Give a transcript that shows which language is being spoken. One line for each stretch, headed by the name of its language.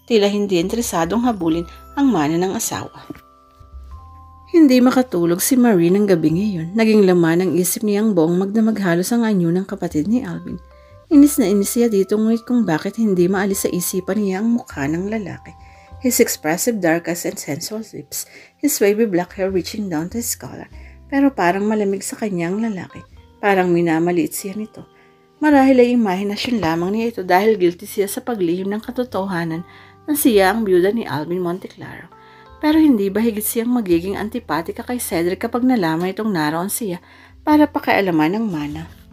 Filipino: Tila hindi interesadong habulin ang mana ng asawa. Hindi makatulog si Marie ng gabing iyon. Naging laman ng isip niya ang buong magdamaghalos ang anyo ng kapatid ni Alvin. Inis na inis siya dito ngunit kung bakit hindi maalis sa isipan niya ang mukha ng lalaki.
English: His expressive dark eyes and sensual lips, his wavy black hair reaching down to his collar.
Filipino: Pero parang malamig sa kanyang lalaki. Parang minamaliit siya nito. Marahil ay imahinasyon lamang niya ito dahil guilty siya sa paglihim ng katotohanan na siya ang byuda ni Alvin Monteclaro. Pero hindi ba higit siyang magiging antipatika kay Cedric kapag nalaman itong naroon siya para pakialaman ng mana?